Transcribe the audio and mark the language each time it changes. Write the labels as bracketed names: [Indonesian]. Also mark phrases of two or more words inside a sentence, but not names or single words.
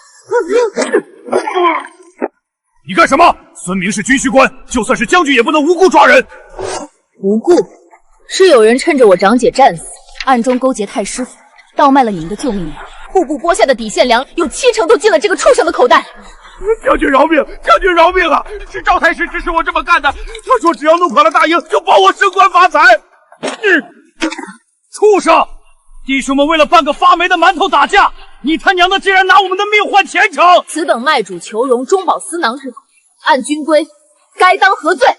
[Chinese] 你干什么？孙明是军需官，就算是将军也不能无故抓人。无故？是有人趁着我长姐战死，暗中勾结太师府，倒卖了你们的救命粮。户部拨下的底线粮有70%都进了这個畜生的口袋。将軍饒命！将軍饒命啊！是趙太師指使我這麼幹的。他說只要弄跑了大營，就保我升官發財。畜生！弟兄們為了半個發霉的饅頭打架，你他娘的竟然拿我們的命換前程！此等賣主求榮、中飽私囊之徒，按軍規該當何罪？